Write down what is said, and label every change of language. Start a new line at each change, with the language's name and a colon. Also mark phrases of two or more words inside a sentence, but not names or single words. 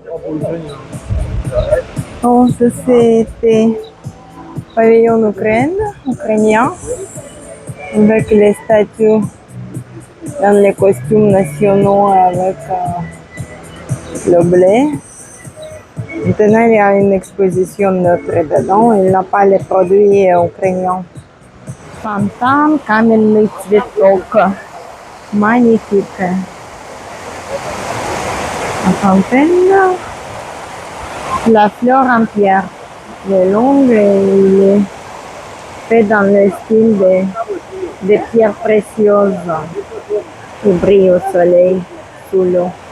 French: Oh, ça c'était pavillon ukrainien, avec les statues dans les costumes nationaux avec le blé. Maintenant, il y a une exposition neutre dedans. Il n'a pas les produits ukrainiens.
Russian: Фонтан, каменный цветок.
French: Magnifique. La fontaine, la fleur en pierre. Il est long et il est fait dans le style des pierres précieuses qui brillent au soleil, sous l'eau.